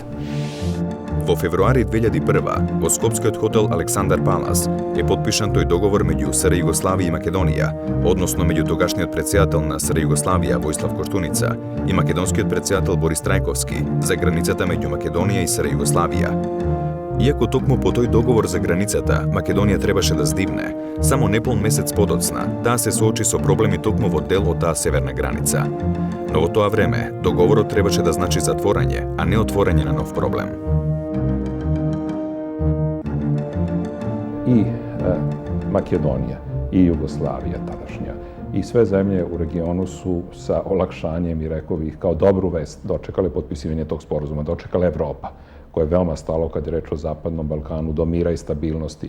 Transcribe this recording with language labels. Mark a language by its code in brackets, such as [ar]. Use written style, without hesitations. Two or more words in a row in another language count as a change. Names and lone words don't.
[mk] Во февруари 2001 во скопскиот хотел Александар Палас е потпишан тој договор меѓу СР Југославија и Македонија, односно меѓу тогашниот претседател на СР Југославија Војслав Коштуница и македонскиот претседател Борис Трајковски за границата меѓу Македонија и СР Југославија. Иако токму по тој договор за границата Македонија требаше да здивне, само неполн месец подоцна таа се соочи со проблеми токму во дел од таа северна граница. Но во тоа време договорот требаше да значи затворање, а не отворање на нов проблем. [sr] I Makedonija i Jugoslavija tadašnja i sve zemlje u regionu su sa olakšanjem i rekao bih kao dobru vest dočekale potpisivanje tog sporazuma, dočekala Evropa koja je veoma stalo kad je reč o Zapadnom Balkanu do mira i stabilnosti.